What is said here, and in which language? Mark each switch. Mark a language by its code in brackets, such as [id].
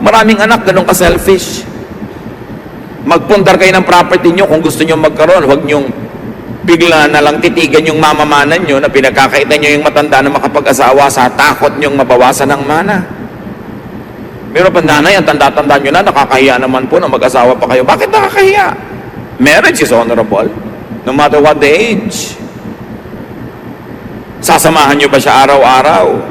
[tl] Maraming anak, ganun ka-selfish. Magpundar kayo ng property nyo kung gusto nyo magkaroon. Huwag nyong bigla na lang titigan yung mamamanan nyo na pinagkakaitan nyo yung matanda na makapag-asawa sa takot nyong mabawasan ng mana. Pero pandanay, ang tanda-tanda nyo na, nakakahiya naman po na mag-asawa pa kayo. Bakit nakakahiya? [en] Marriage is honorable, no matter what the age. [tl] Sasamahan nyo ba siya araw-araw?